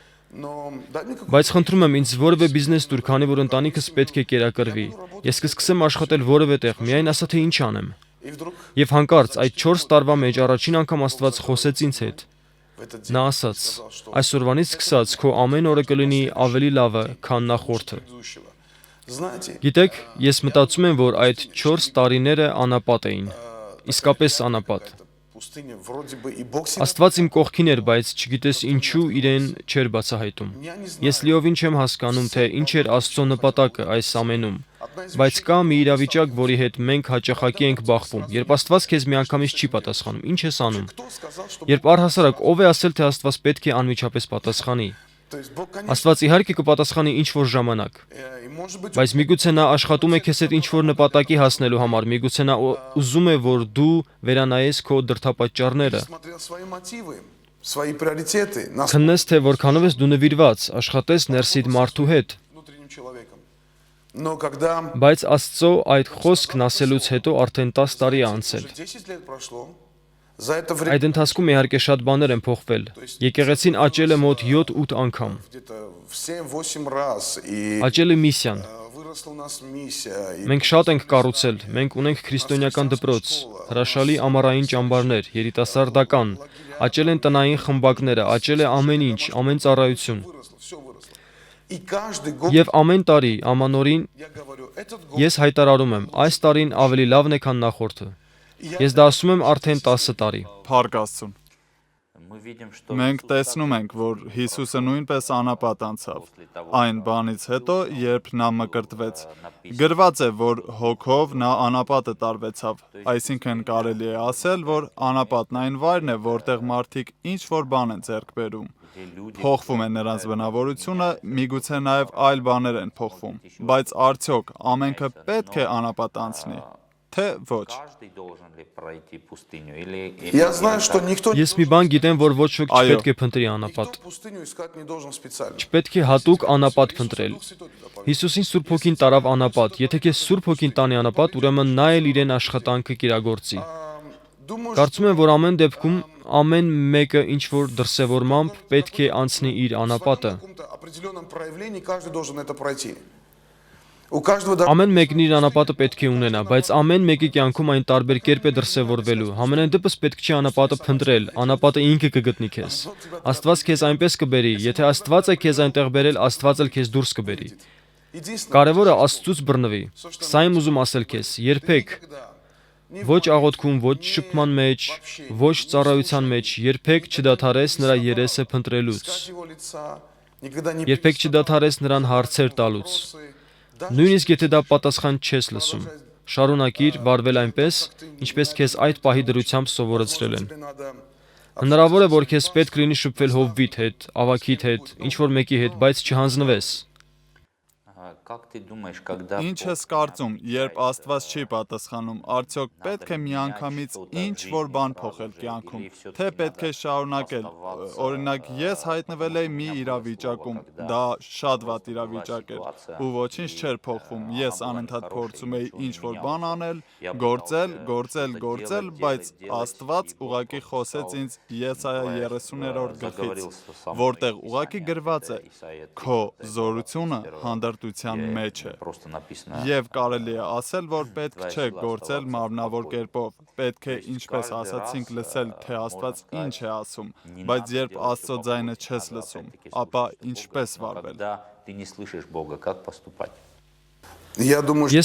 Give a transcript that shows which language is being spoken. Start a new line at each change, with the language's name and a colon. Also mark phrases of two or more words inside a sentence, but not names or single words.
Russian: но дай мне какой-то
Armenian: Բայց խնդրում եմ ինձ որևէ բիզնես տուր, քանի որ ընտանիքս պետք է կերակրվի։ Ես կսկսեմ աշխատել որևէ տեղ, միայն ասա թե ինչ անեմ»։
Russian: и вдруг
Armenian: Եվ հանկարծ այդ 4 տարվա մեջ առաջին անգամ Աստված խոսեց ինձ հետ։
Russian: в этот день
Armenian: Նա ասաց. «Այսօրվանից սկսած քո ամեն օրը կլինի ավելի լավը, քան նախորդը»։
Russian: предыдущего. Знаете,
Armenian: Գիտեք, ես մտածում եմ, որ այդ 4 տարիները անապատ էին։ Իսկապես անապատ։
Russian: это пустыня вроде бы и Бог себя
Armenian: Աստված իմ կողքին էր, բայց չգիտես ինչու իրեն չէր բացահայտում։
Russian: я не знаю.
Armenian: Ես լիովին չեմ հասկանում, թե ինչ էր Աստծո նպատակը այս ամենում։
Russian: Одна из
Armenian: Բայց կա մի իրավիճակ, որի հետ մենք հաճախակի ենք բախվում։ Երբ Աստված քեզ միանգամից չի պատասխանում, ինչ ես անում։
Russian: кто сказал, что
Armenian: Երբ առհասարակ ով է ասել, թե Աստված պետք է անմիջապես պատասխանի։
Russian: то есть Бог, конечно,
Armenian: Աստված իհարկե կպատասխանի ինչ որ ժամանակ,
Russian: и может быть
Armenian: բայց միգուցե նա աշխատում է քեզ հետ ինչ որ նպատակի հասնելու համար, միգուցե նա ուզում է, որ դու վերանայես քո դրդապատճառները։
Russian: смотрел свои мотивы, свои приоритеты, нас
Armenian: Քննես, թե որքանով ես դու նվիրված, աշխատես ներսիդ մարդու հետ,
Russian: внутренним человеком. Но когда
Armenian: բայց Աստծո այդ խոսքն ասելուց հետո արդեն 10 տարի է անցել։
Russian: уже 10 лет прошло, за это время
Armenian: Այդ ընթացքում իհարկե շատ բաներ են փոխվել։ Եկեղեցին աճել է մոտ 7-8 անգամ։
Russian: где-то в 7-8 раз, и
Armenian: Աճել է միսիան։
Russian: вырос выросла у нас миссия. И
Armenian: Մենք շատ ենք կառուցել, մենք ունենք քրիստոնեական դպրոց, հրաշալի ամառային ճամբարներ, երիտասարդական, աճել են տնային խմբակները, աճել է ամեն ինչ, ամեն ծառայություն։
Russian: выросло, все выросло. И каждый год,
Armenian: Եվ ամեն տարի ամանորին
Russian: я говорю, этот год,
Armenian: ես հայտարարում եմ, այս տարին ավելի լավն է, քան նախորդը։ Ես դա ասում եմ արդեն 10 տարի։ Փառք Աստծուն։
Russian: Мы видим, что
Armenian: Մենք
Russian: Иисус
Armenian: տեսնում ենք, որ Հիսուսը նույնպես անապատ անցավ։ Այն բանից հետո, երբ նա մկրտվեց, գրված է, որ հոգով նա անապատը տարվեցավ։ Այսինքն կարելի է ասել, որ անապատն այն վայրն է, որտեղ մարդիկ ինչ որ բան են ձեռք բերում։ Փոխվում է նրանց բնավորությունը, միգուցե նաև այլ բաներ են փոխվում, բայց արդյոք ամենքը պետք է անապատ անցնի, թե ոչ։
Russian: каждый должен ли пройти пустыню или я знаю, что никто
Armenian: Ես մի բան գիտեմ, որ ոչ ոք Այո։ չպետք է փնտրի անապատ։
Russian: пустыню искать не должен специально.
Armenian: Պետք է հատուկ անապատ փնտրել։ Հիսուսին Սուրբ Հոգին տարավ անապատ։ Եթե քեզ Սուրբ Հոգին տանի անապատ, ուրեմն նա էլ իրեն աշխատանքը կիրագործի։
Russian: Думаю,
Armenian: Կարծում եմ, որ ամեն դեպքում ամեն մեկը ինչ որ դրսևորմամբ պետք է անցնի իր
Russian: в
Armenian: անապատը։
Russian: каком-то определенном проявлении каждый должен это пройти. У каждого
Armenian: Ամեն մեկն իր անապատը պետք է ունենա, բայց ամեն մեկի կյանքում այն տարբեր կերպ է դրսևորվելու։ Համենայն դեպս պետք չի անապատը փնտրել, անապատը ինքը կգտնի քեզ։ Աստված քեզ այնպես կբերի, եթե Աստված է քեզ այնտեղ բերել, Աստված էլ քեզ դուրս կբերի։
Russian: единственное,
Armenian: Կարևորը Աստծուց բռնվի։ Սա եմ ուզում ասել քեզ, երբեք ոչ աղոթքում, ոչ շփման մեջ, ոչ ծառայության մեջ երբեք չդադարես նրա երեսը փնտրելուց։
Russian: искать его лица, никогда не
Armenian: Երբեք չդադարես նրան հարցեր տալուց։ Նույնիսկ եթե դա պատասխան չես լսում, շարունակիր վարվել այնպես, ինչպես քեզ այդ պահի դրությամբ սովորեցրել են։
Russian: тебе надо
Armenian: Հնարավոր է, որ քեզ պետք լինի շփվել Հովվիթ հետ, Ավաքիթ հետ, ինչ որ մեկի հետ, բայց չհանձնվես։
Russian: как ты думаешь, когда
Armenian: Ինչ ես կարծում, երբ Աստված չի պատասխանում, արդյոք պետք է միանգամից ինչ որ բան փոխել կյանքում, թե պետք է շարունակել։ Օրինակ, ես հայտնվել էի մի իրավիճակում, դա շատ վատ իրավիճակ էր, ու ոչինչ չէր փոխվում։ Ես անընդհատ փորձում էի ինչ որ բան անել, գործել, բայց Աստված ուղղակի խոսեց ինձ Եսայա 30-րդ գլխից, որտեղ ուղղակի գրված է. Քո զորությունը հանդարտության մեջ է։
Russian: просто написано
Armenian: Եվ կարելի է ասել, որ պետք չէ գործել մարմնավոր կերպով, պետք է, ինչպես ասացինք, լսել, թե Աստված ինչ է ասում, բայց երբ Աստծո ձայնը չես լսում, ապա ինչպես վարվել։
Russian: когда ты не слышишь Бога, как поступать? Я думаю, что